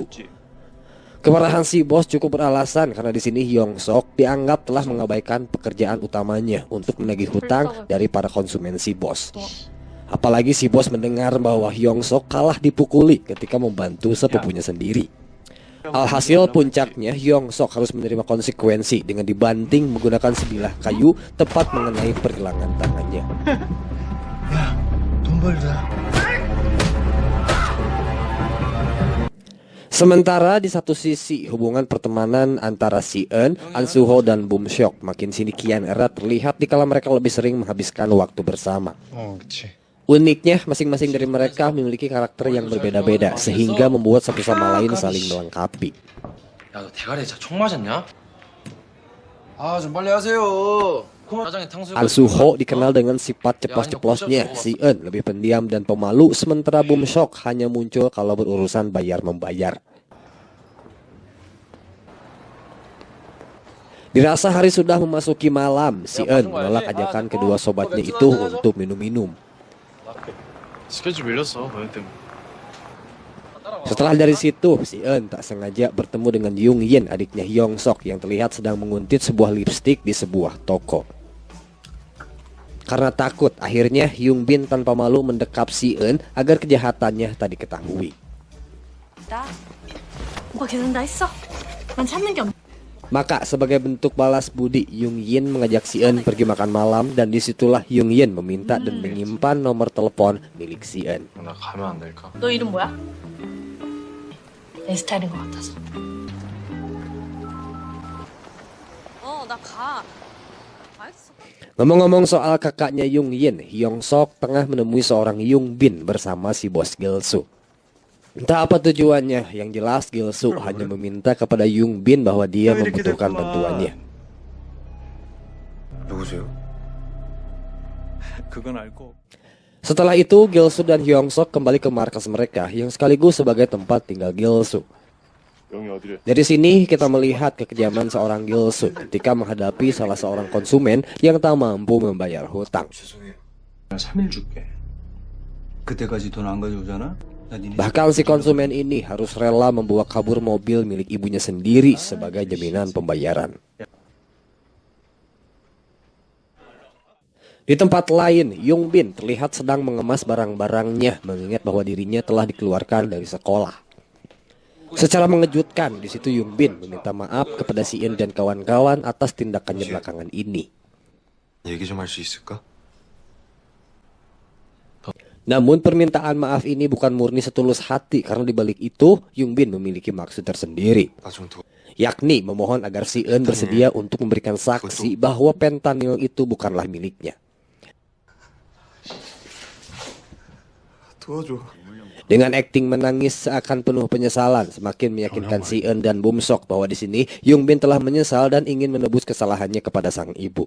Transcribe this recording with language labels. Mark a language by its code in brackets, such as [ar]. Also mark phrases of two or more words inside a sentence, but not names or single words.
[id] Kemarahan si bos cukup beralasan karena di sini Hyung Sok dianggap telah mengabaikan pekerjaan utamanya untuk menagih hutang dari para konsumen si bos. Apalagi si bos mendengar bahwa Hyung Sok kalah dipukuli ketika membantu sepupunya sendiri. Alhasil puncaknya Hyung Sok harus menerima konsekuensi dengan dibanting menggunakan sebilah kayu tepat mengenai pergelangan tangannya. [ko] 야, 돈 벌자. [id] Sementara di satu sisi hubungan pertemanan antara si Eun, An Soo-ho dan Bum Seok makin sini kian erat terlihat dikala mereka lebih sering menghabiskan waktu bersama. [ko] 그치. [id] Uniknya, masing-masing dari mereka memiliki karakter yang berbeda-beda sehingga membuat satu sama lain saling melengkapi. [ko] 야, 너 대가리에 총 맞았냐? 좀 빨리 하세요. 짜장에 탕수육. [id] An Soo-ho dikenal dengan sifat ceplos-ceplosnya. Si Eun lebih pendiam dan pemalu, sementara Bum Seok hanya muncul kalau berurusan bayar-membayar. Dirasa hari sudah memasuki malam, si Eun menolak ajakan kedua sobatnya itu untuk minum-minum. [ko] 스케줄 밀렸어, 너희 때문에. [id] Setelah dari situ, si Eun tak sengaja bertemu dengan Yung Yin, adiknya Hyung Sok yang terlihat sedang menguntit sebuah lipstik di sebuah toko. Karena takut, akhirnya Yung Bin tanpa malu mendekap si Eun agar kejahatannya tak diketahui. [ko] 나 오빠 계산 다 했어? 난 참는 게 없. [id] Maka sebagai bentuk balas budi, Yung Yin mengajak si Eun pergi makan malam dan disitulah Yung Yin meminta dan menyimpan nomor telepon milik si Eun. [ko] 나 가면 안 될까? 너 이름 뭐야? 내 스타일인 것 같아서. 나 가. 알겠어. [id] Ngomong-ngomong soal kakaknya Yung Yin, Hyung Sok tengah menemui seorang Yung Bin bersama si bos Gil-soo. Entah apa tujuannya, yang jelas Gil-soo hanya meminta kepada Yung Bin bahwa dia membutuhkan bantuannya. [ko] 누구세요? 그건 알고. [id] Setelah itu, Gil-soo dan Hyung Sok kembali ke markas mereka yang sekaligus sebagai tempat tinggal Gil-soo. [ko] 여기 어디래? [id] Dari sini kita melihat kekejaman seorang Gil-soo ketika menghadapi salah seorang konsumen yang tak mampu membayar hutang. [ko] 죄송해요. 3일 줄게. 그때까지 돈 안 가져오잖아? [id] Bahkan si konsumen ini harus rela membawa kabur mobil milik ibunya sendiri sebagai jaminan pembayaran. Di tempat lain, Yung Bin terlihat sedang mengemas barang-barangnya, mengingat bahwa dirinya telah dikeluarkan dari sekolah. Secara mengejutkan, di situ Yung Bin meminta maaf kepada si Eun dan kawan-kawan atas tindakannya belakangan ini. [ko] 얘기 좀 할 수 있을까? [id] Namun permintaan maaf ini bukan murni setulus hati karena dibalik itu Yung Bin memiliki maksud tersendiri, yakni memohon agar si Eun bersedia untuk memberikan saksi bahwa fentanyl itu bukanlah miliknya. Dengan akting menangis seakan penuh penyesalan, semakin meyakinkan si Eun dan Bum Seok bahwa di sini Yung Bin telah menyesal dan ingin menebus kesalahannya kepada sang ibu.